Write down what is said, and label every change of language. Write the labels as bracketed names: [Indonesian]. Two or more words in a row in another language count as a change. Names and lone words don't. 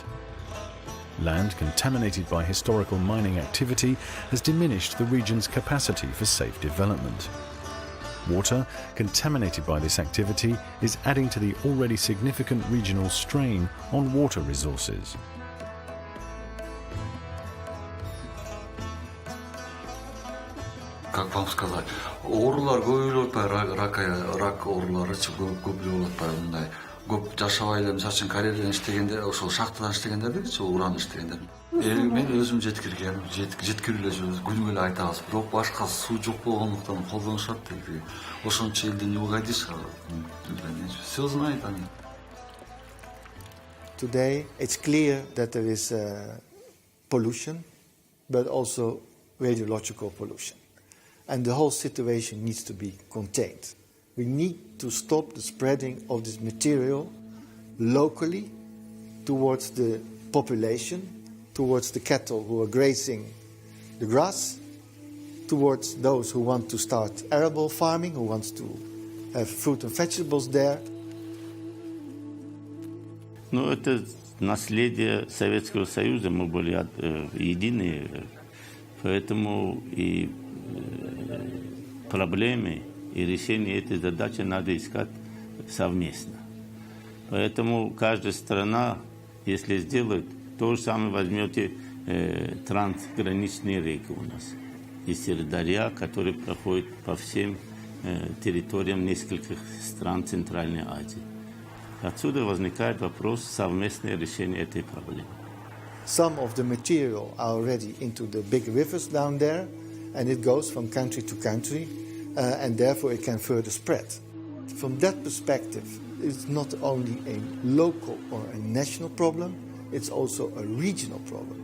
[English] Land contaminated by historical mining activity has diminished the region's capacity for safe development. Water contaminated by this activity is adding to the already significant regional strain on water resources. [Russian] Как вам сказать, [Kyrgyz] оорулар көбөйүп атпайбы, рак оорулары көбөйүп атпайбы, мындай көп жашабай эле, мисалы үчүн Кореядан иштегенде, ошол шахтадан иштегендердичи, уран иштегендер. Мен өзүм жеткиргем, жеткирип эле жүрөбүз, күнүгө эле айтабыз, бирок башка суу жок болгондуктан колдонушат дейт. Ошончо элде [Russian] не угодишь, все знает они. [English] Today it's clear that there is pollution, but also radiological pollution. And the whole situation needs to be contained. We need to stop the spreading of this material locally towards the population, towards the cattle who are grazing the grass, towards those who want to start arable farming, who wants to have fruit and vegetables there. [Russian] Ну, это наследие Советского Союза, мы были едины, поэтому и проблемы и решение этой задачи надо искать совместно. Поэтому каждая страна, если сделает, то же самое возьмете трансграничные реки у нас. И Сырдарья, который проходит по всем территориям нескольких стран Центральной Азии. Отсюда возникает вопрос совместное решение этой проблемы. [English] Some of the material are already into the big rivers down there, and it goes from country to country, and therefore it can further spread. From that perspective, it's not only a local or a national problem, it's also a regional problem.